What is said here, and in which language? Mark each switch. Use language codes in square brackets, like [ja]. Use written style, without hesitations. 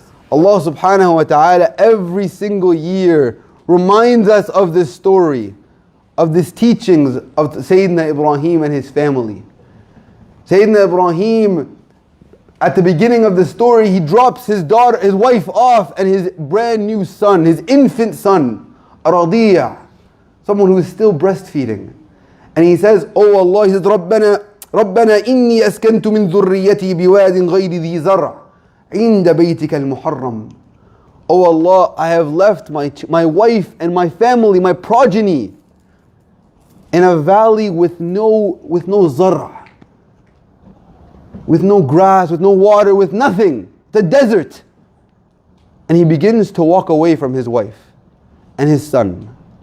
[en] Allah subhanahu wa ta'ala every single year reminds us of this story, of these teachings of Sayyidina Ibrahim and his family. Sayyidina Ibrahim, at the beginning of the story, he drops his wife off and his brand new son, his infant son, Radiya, someone who is still breastfeeding. And he says, Oh Allah, he says, [ar] رَبَّنَا إِنِّي أَسْكَنْتُ مِنْ ذُرِّيَّتِي بِوَادٍ غَيْرِ ذِي زَرْعٍ عِنْدَ بَيْتِكَ الْمُحَرَّمِ. [en] Oh Allah, I have left my wife and my family, my progeny, in a valley with no zara, with no grass, with no water, with nothing, the desert. And he begins to walk away from his wife and his son.